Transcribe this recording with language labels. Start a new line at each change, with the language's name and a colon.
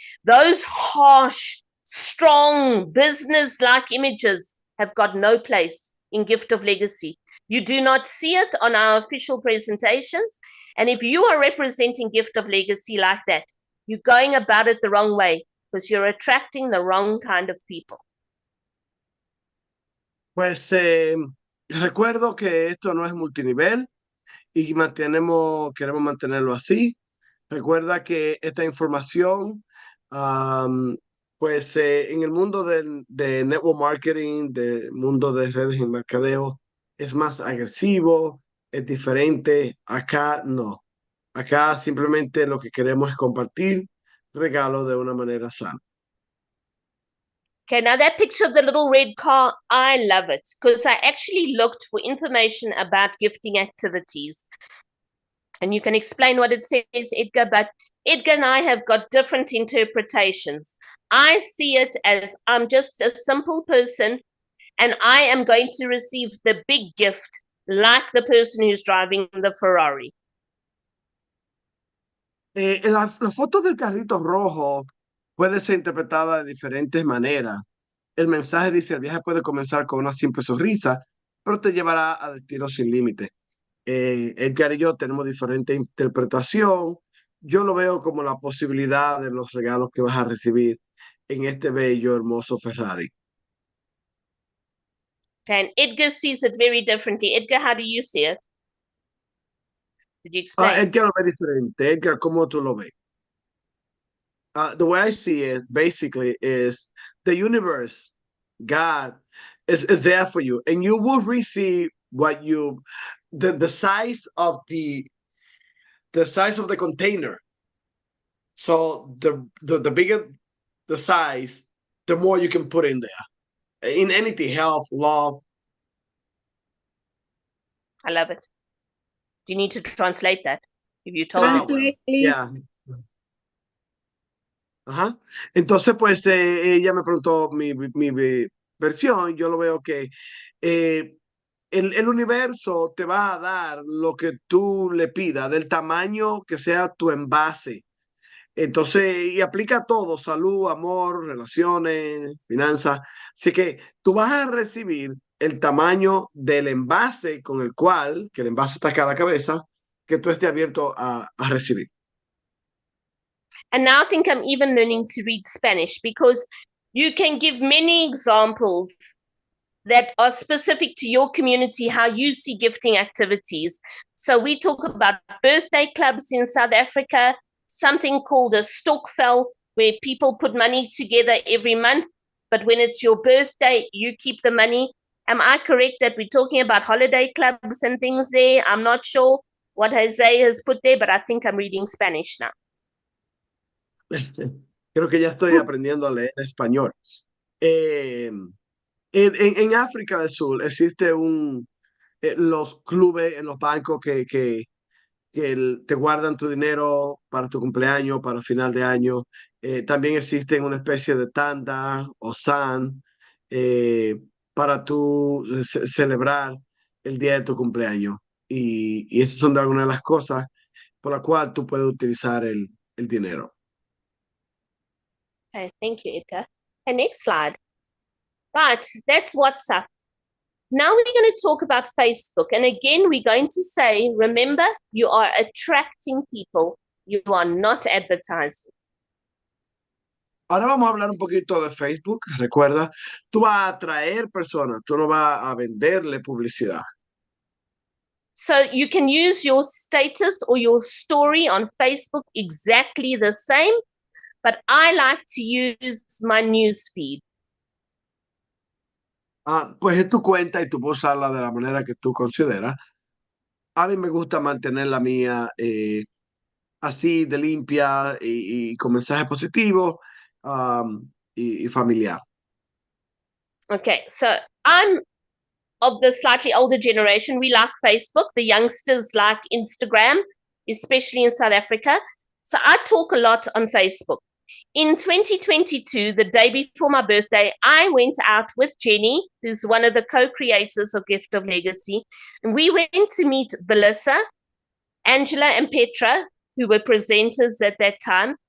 English: Those harsh, strong, business-like images have got no place in Gift of Legacy. You do not see it on our official presentations. And if you are representing Gift of Legacy like that, you're going about it the wrong way because you're attracting the wrong kind of people.
Spanish: Pues recuerdo que esto no es multinivel y queremos mantenerlo así. Recuerda que esta información, pues en el mundo de network marketing, del mundo de redes y mercadeo, es más agresivo, es diferente. Acá no. Acá simplemente lo que queremos es compartir regalos de una manera sana.
English: Okay, now that picture of the little red car, I love it because I actually looked for information about gifting activities. And you can explain what it says, Edgar, but Edgar and I have got different interpretations. I see it as I'm just a simple person and I am going to receive the big gift like the person who's driving the Ferrari.
Spanish: La foto del carrito rojo puede ser interpretada de diferentes maneras. El mensaje dice, el viaje puede comenzar con una simple sonrisa, pero te llevará a destinos sin límite. Edgar y yo tenemos diferente interpretación. Yo lo veo como la posibilidad de los regalos que vas a recibir en este bello, hermoso Ferrari.
English: Okay, and Edgar sees it very differently. Edgar, how do you see it? Did you explain?
Spanish: Edgar lo ve diferente. Edgar, ¿cómo tú lo ves?
English: The way I see it basically is the universe, God is there for you, and you will receive what you the size of the size of the container. So the bigger the size, the more you can put in there. In anything, health, love. I love it. Do you need to translate that? If you told me. Translate, please. Yeah. Ajá.
Spanish: Entonces, pues ella me preguntó mi versión. Yo lo veo que el universo te va a dar lo que tú le pidas, del tamaño que sea tu envase. Entonces, y aplica todo: salud, amor, relaciones, finanzas. Así que tú vas a recibir el tamaño del envase con el cual, que el envase está acá a la cabeza, que tú estés abierto a recibir.
English: And now I think I'm even learning to read Spanish, because you can give many examples that are specific to your community, how you see gifting activities. So we talk about birthday clubs in South Africa, something called a stokvel, where people put money together every month, but when it's your birthday, you keep the money. Am I correct that we're talking about holiday clubs and things there? I'm not sure what Jose has put there, but I think I'm reading Spanish now.
Spanish: Creo que ya estoy aprendiendo a leer español. En África del Sur existe los clubes en los bancos que te guardan tu dinero para tu cumpleaños, para final de año. También existen una especie de tanda o san para tú celebrar el día de tu cumpleaños. Y esas son algunas de las cosas por las cuales tú puedes utilizar el dinero.
English: Okay, thank you, Edgar. Okay, next slide. Right, that's WhatsApp. Now we're going to talk about Facebook. And again, we're going to say, remember, you are attracting people. You are not advertising.
Spanish: Ahora vamos a hablar un poquito de Facebook. Recuerda, tú vas a atraer personas, tú no vas a venderle publicidad.
English: So you can use your status or your story on Facebook exactly the same, but I like to use my news feed.
Spanish: Pues es tu cuenta y tú puedes usarla de la manera que tú consideras. A mí me gusta mantener la mía así de limpia y con mensajes positivos y familiar.
English: Okay, so I'm of the slightly older generation. We like Facebook. The youngsters like Instagram, especially in South Africa. So I talk a lot on Facebook. In 2022, the day before my birthday, I went out with Jenny, who's one of the co-creators of Gift of Legacy, and we went to meet Belissa, Angela, and Petra, who were presenters at that time.